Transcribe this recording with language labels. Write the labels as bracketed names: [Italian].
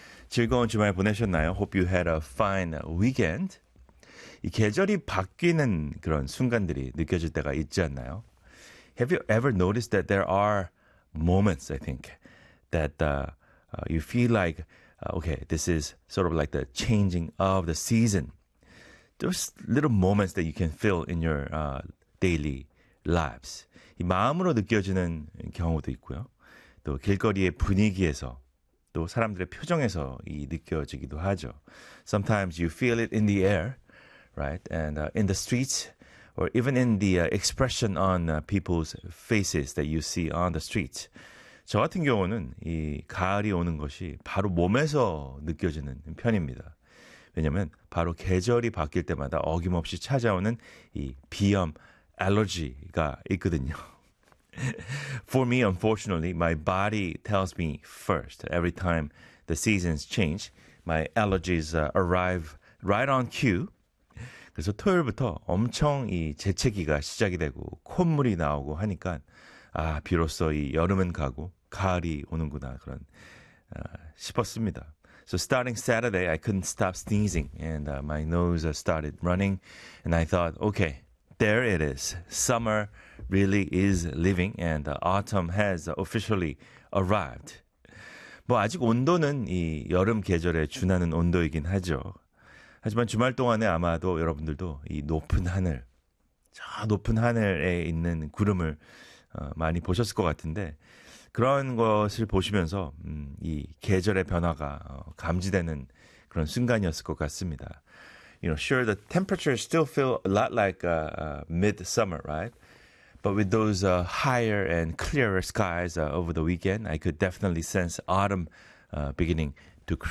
[Korean] 즐거운 주말 보내셨나요? [English] Hope you had a fine weekend. [Korean] 이 계절이 바뀌는 그런 순간들이 느껴질 때가 있지 않나요? [English] Have you ever noticed that there are moments, I think, that you feel like, okay, this is sort of like the changing of the season. There's little moments that you can feel in your daily lives. [Korean] 이 마음으로 느껴지는 경우도 있고요. 또 길거리의 분위기에서, 또 사람들의 표정에서 이 느껴지기도 하죠. [English] Sometimes you feel it in the air, right? And in the streets, or even in the expression on people's faces that you see on the streets. [Korean] 저 같은 경우는 이 가을이 오는 것이 바로 몸에서 느껴지는 편입니다. 왜냐하면 바로 계절이 바뀔 때마다 어김없이 찾아오는 이 비염, 알러지가 있거든요. [English] For me, unfortunately, my body tells me first. Every time the seasons change, my allergies arrive right on cue. [Korean] 그래서 토요일부터 엄청 이 재채기가 시작이 되고 콧물이 나오고 하니까 아, 비로소 이 여름은 가고 가을이 오는구나 그런 싶었습니다. [English] So starting Saturday, I couldn't stop sneezing and my nose started running and I thought, okay, there it is. Summer really is living and autumn has officially arrived. [Korean] 뭐 아직 온도는 이 여름 계절에 준하는 온도이긴 하죠. 하지만 주말 동안에 아마도 여러분들도 이 높은 하늘, 저 높은 하늘에 있는 구름을 많이 보셨을 것 같은데 그런 것을 보시면서 이 계절의 변화가 감지되는 그런 순간이었을 것 같습니다. [English] You know, sure, the temperatures still feel a lot like mid-summer, right? But with those higher and clearer skies over the weekend, I could definitely sense autumn beginning to creep.